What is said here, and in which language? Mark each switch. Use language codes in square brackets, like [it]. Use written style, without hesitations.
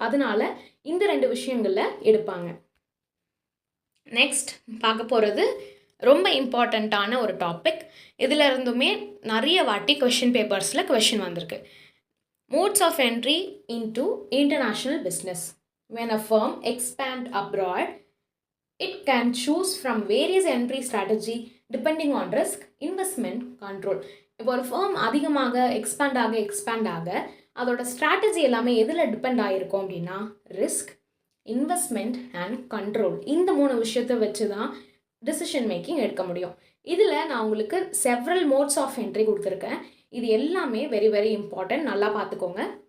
[ta] அதனால இந்த 2 விஷயங்களில் எடுப்பாங்க. நெக்ஸ்ட் பார்க்க போகிறது ரொம்ப இம்பார்ட்டண்ட்டான ஒரு டாபிக். இதில் இருந்துமே நிறைய வாட்டி கொஷின் பேப்பர்ஸில் கொஷின் வந்திருக்கு. [en] Modes of entry into international business. when a firm expand abroad, it can choose from various entry strategy depending on risk, investment, control. [ta] இப்போ ஒரு firm அதிகமாக எக்ஸ்பேண்ட் ஆக அதோட ஸ்ட்ராட்டஜி எல்லாமே எதில் டிபெண்ட் ஆகிருக்கும் அப்படின்னா ரிஸ்க், இன்வெஸ்ட்மெண்ட் அண்ட் கண்ட்ரோல். இந்த 3 விஷயத்தை வச்சு தான் டிசிஷன் மேக்கிங் எடுக்க முடியும். இதில் நான் உங்களுக்கு செவரல் மோட்ஸ் ஆஃப் என்ட்ரி கொடுத்துருக்கேன். இது எல்லாமே [en] very very important, [ta] நல்லா பார்த்துக்கோங்க.